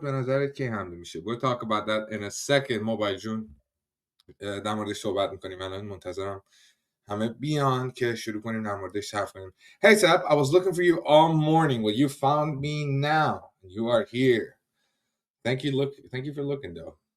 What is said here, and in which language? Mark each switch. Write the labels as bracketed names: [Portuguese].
[Persian] به نظرت کی حمله میشه؟ [English] We'll talk about that in a second. [Persian] موبایل جون در موردش صحبت میکنیم. الان منتظرم همه بیان که شروع کنیم در موردش حرف کنیم. [English] Hey Seb, I was looking for you all morning. Well, you found me now. You are here. Thank you for looking though.